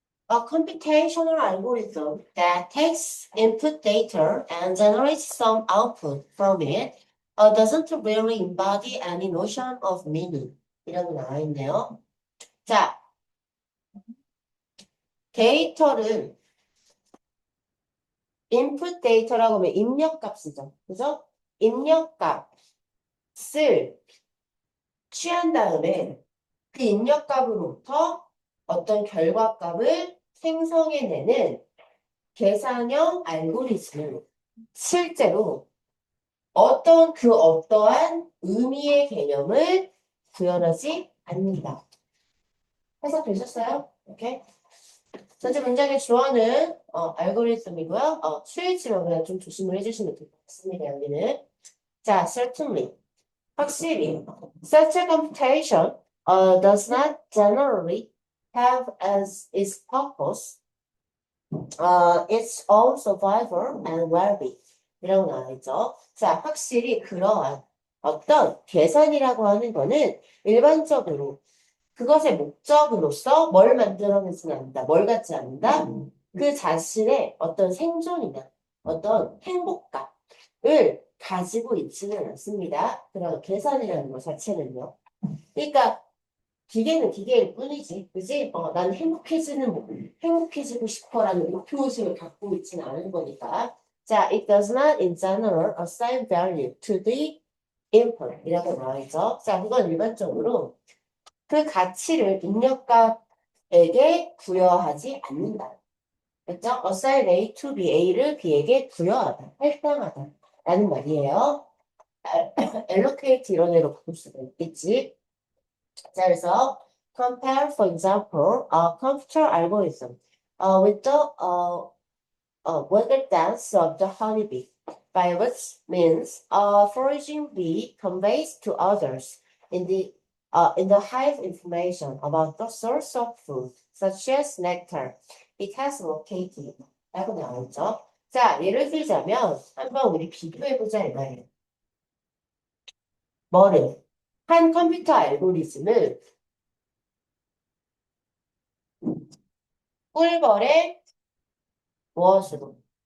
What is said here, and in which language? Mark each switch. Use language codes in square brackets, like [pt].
[en] A computational algorithm that takes input data and generates some output from it doesn't really embody any notion of meaning. [ko] 이라고 나와 있네요. 자, 데이터를 input 데이터라고 하면 입력값이죠. 그죠? 입력값을 취한 다음에 그 입력값으로부터 어떤 결과값을 생성해내는 계산형 알고리즘을 실제로 어떠한 의미의 개념을 구현하지 않는다. 해석되셨어요? 오케이. 전체 문장의 주어는 알고리즘이고요. 수일치로 그냥 좀 조심을 해주시면 될 것 같습니다. 여기는. 자, certainly. 확실히. Such a computation does not generally have as its purpose its own survival and well-being. 이라고 나와 있죠. 자, 확실히 그러한 어떤 계산이라고 하는 거는 일반적으로 그것의 목적으로서 뭘 만들어내지는 않는다. 뭘 갖지 않는다. 그 자신의 어떤 생존이나 어떤 행복감을 가지고 있지는 않습니다. 그런 계산이라는 것 자체는요. 그러니까 기계는 기계일 뿐이지, 그지? 나는 행복해지고 싶어라는 목표의식을 갖고 있지는 않은 거니까. [en] 자, it does not in general assign value to the input [ko] 이라고 나와 있죠. 자, 그건 일반적으로 그 가치를 입력값에게 부여하지 않는다. 그렇죠? [en] assign A to B, [ko] A를 B에게 부여하다, 할당하다 라는 말이에요. allocate 이런 애로 바꿀 수가 있겠지. 자, 그래서 [en] compare, for example, a computer algorithm with the weather dance of the honeybee, by which means foraging bee conveys to others in the hive information about the source of food, such as nectar it has located. [ko] 라고 나오죠. 자, 예를 들자면 한번 우리 비교해보자 이 말이에요. 뭐를? 한 컴퓨터 알고리즘을 꿀벌의 무엇으로?